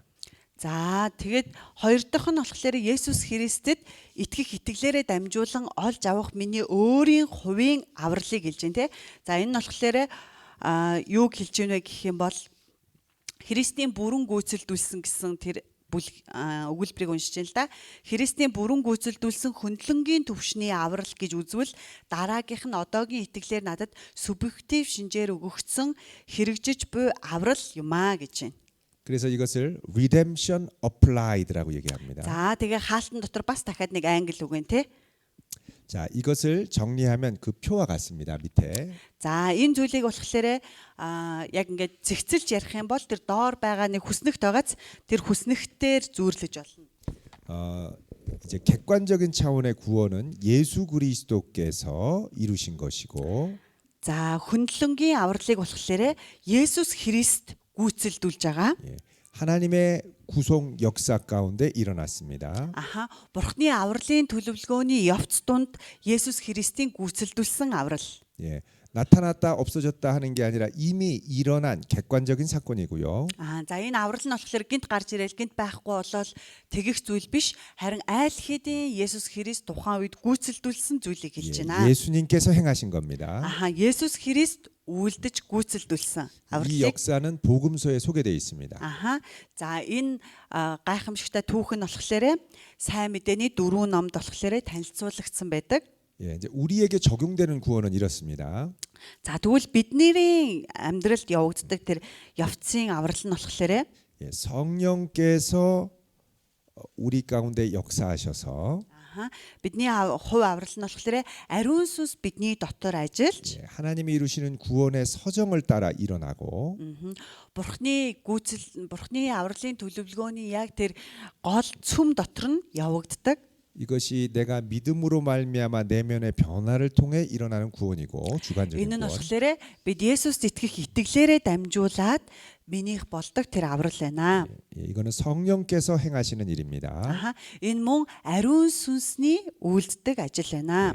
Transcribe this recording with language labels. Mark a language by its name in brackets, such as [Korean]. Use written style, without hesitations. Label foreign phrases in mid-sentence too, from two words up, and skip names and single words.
[Mongolian] За тэгээд хоёр дахь нь болохоор Есүс Христэд итгэх итгэлээрээ дамжуулан олж авах миний өөрийн хувийн авралыг хэлж байна те. За энэ нь болохоор юуг хэлж байна вэ гэх юм бол Христийн бүрэн гүйцэлдүүлсэн гэсэн тэр өгүүлбэрийг уншиж байна л да. Христийн бүрэн гүйцэлдүүлсэн хөндлөнгийн төвшний аврал гэж үзвэл дараагийнх нь одоогийн итгэлээр надад субъектив шинжээр өгөгдсөн хэрэгжиж буй аврал юм аа гэж байна. [Korean] 그래서 이것을 [English] redemption applied [Korean] 라고 얘기합니다. [Mongolian] За тэгээ хаалтан дотор бас дахиад нэг англи үг байна те. [Korean] 자, 이것을 정리하면 그 표와 같습니다. 밑에. [Mongolian] За энэ зүйлийг болохоор яг ингээд зэгцэлж ярих юм бол тэр доор байгаа нэг хүснэгт байгааз тэр хүснэгтээр зүүрлэж болно. [Korean] 이제 객관적인 차원의 구원은 예수 그리스도께서 이루신 것이고 [Mongolian] За хөндлөнгийн авралыг болохоор Есүс Христ гүйцэлдүүлж байгаа. [Korean] 예, 하나님의 구속 역사 가운데 일어났습니다. [Mongolian] Аха Бурхны авралын төлөвлөгөөний явц донд Есүс Христийн гүйцэлдүүлсэн аврал. [Korean] 예, 나타났다 없어졌다 하는 게 아니라 이미 일어난 객관적인 사건이고요. [Mongolian] За энэ аврал нь болохоор гинт гарч ирээл гинт байхгүй болол тэгэх зүйл биш харин айл хэдийн Есүс Христ тухайн үед гүйцэлдүүлсэн зүйлийг хэлж байна. [Korean] 예수님께서 행하신 겁니다. [Mongolian] Аха Есүс Христ үйлдэж гүйцэлдүүлсэн [Korean] 이 [Mongolian] авралыг [Korean] 역사는 복음서에 소개되어 있습니다. [Mongolian] Аха. За энэ гайхамшигтай түүх нь болохоор сайн мэдээний 4 номд болохоор танилцуулагдсан байдаг. [Korean] 예, 이제 우리에게 적용되는 구원은 이렇습니다. [Mongolian] За тэгвэл бидний амьдралд явагддаг тэр явцын аврал нь болохоор [Korean] 예, 성령께서 우리 가운데 역사하셔서 [Mongolian] бидний хувь аврал нь болохоор ариун сүнс бидний дотор ажиллаж [Korean] 예, 하나님이 이루시는 구원의 서정을 따라 일어나고 [Mongolian] Бурхны авралын төлөвлөгөөний яг тэр гол цөм дотор нь явагддаг. [Korean] 이것이 내가 믿음으로 말미암아 내면의 변화를 통해 일어나는 구원이고 주관적인 [Mongolian] Энэ нь [Korean] 구원. [Mongolian] болохоор бид Есүст итгэх итгэлээрээ дамжуулаад минийх болдог тэр аврал байна. [Korean] 예, 이거는 성령께서 행하시는 일입니다. [Mongolian] Аха. Энэ мөн ариун сүнсний үйлддэг ажил байна.